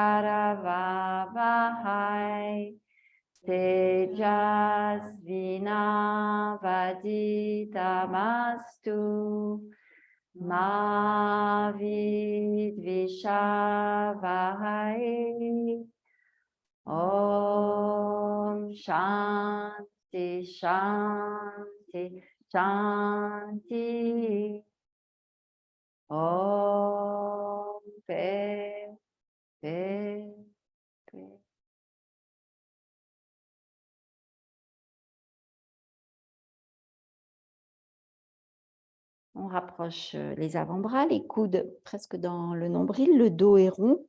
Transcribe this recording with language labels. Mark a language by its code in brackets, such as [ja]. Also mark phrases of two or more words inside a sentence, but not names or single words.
[sa] karavavahai tejasvinavaditamastu ma vidvishavahai. Om Shanti, Shanti, Shanti. Om, [fr] paix, paix, paix. On rapproche les avant-bras, les coudes presque dans le nombril, le dos est rond.